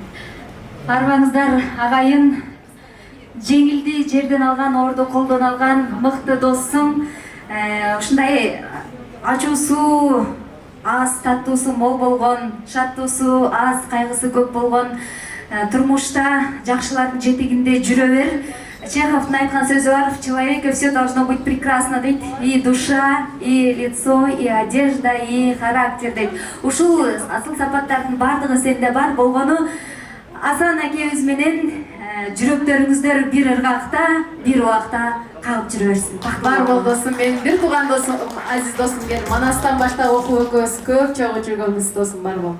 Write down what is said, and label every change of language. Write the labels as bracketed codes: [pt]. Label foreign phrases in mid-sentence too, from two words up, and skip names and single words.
[ky] Арбаңыздар агайын, жеңилди жерден алган, орду колдон алган мыкты досум. Ушундай ачуусу аз, таттуусу мол болгон, шаттуусу аз, кайгысы көп болгон турмушта жакшылардын жетегинде жүрө бер. Чеховдун айткан сөзү бар: [ru] в человеке все должно быть прекрасно дейт. И душа, и лицо, и одежда, и характер дейт. [ky] Ушул асыл сапаттардын бардыгы сенде бар болгону Асан акебиз менен жүрөктөрүңүздөр бир ыргакта, бир убакта калып жүрө берсин. Бар бол досум, менин бир тууган досум, азиз досум келди. Манастан баштап окуп экөөбүз көп чогуу жүргөнбүз досум, бар бол.